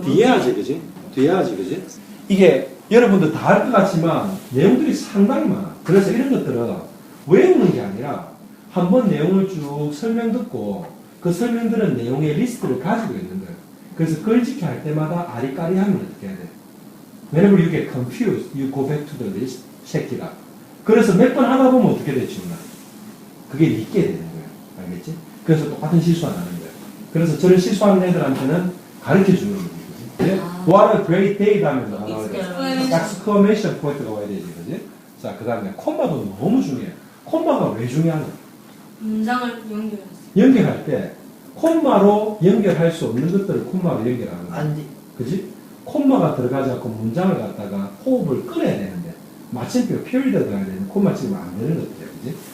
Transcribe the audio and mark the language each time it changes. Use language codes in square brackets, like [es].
[ko] 뒤에 하지, 그지? 뒤에 하지, 그지? 이게 여러분들 다 할 것 같지만 내용들이 상당히 많아. 그래서 이런 것들은 외우는 게 아니라 한번 내용을 쭉 설명 듣고 그 설명들은 내용의 리스트를 가지고 있는 거예요. 그래서 글짓기 할 때마다 아리까리 하면 어떻게 해야 돼? [en] Whenever you get confused, you go back to the list, check it out. [ko] 그래서 몇 번 하다 보면 어떻게 되지? 그게 믿게 되는 거예요. 알겠지? 그래서 똑같은 실수 안 하는 거예요. 그래서 저를 실수하는 애들한테는 가르쳐 주는 거지. 그지? [en] What a great day [ko] 하면서 나와야 돼. exclamation 포인트가 와야 되지. 그지? 자, 그 다음에 콤마도 너무 중요해. 콤마가 왜 중요하냐? 문장을 연결했어. 연결할 때 콤마로 연결할 수 없는 것들을 콤마로 연결하는 거야. 안 돼. 그지? 콤마가 들어가지 않고 문장을 갖다가 호흡을 끌어야 되는데 마침표 period가 들어가야 되는데 콤마 찍으면 안 되는 것들이야. 그지?